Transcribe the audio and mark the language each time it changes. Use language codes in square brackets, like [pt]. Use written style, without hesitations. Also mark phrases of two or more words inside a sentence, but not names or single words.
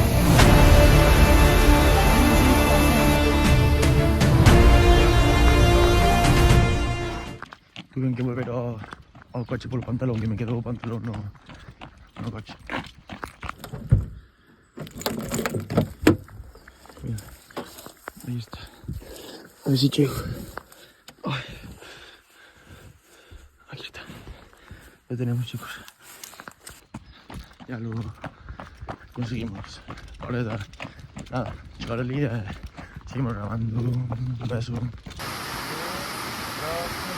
[gl] Tuve que volver ao coche polo pantalón, que me quedou o pantalón no coche. Mira, aí está. A ver si chego. Ay. [es] Aquí está. Ya tenemos, chicos. Ya lo conseguimos. Ahora nada, llegar el día. Seguimos grabando. Un beso.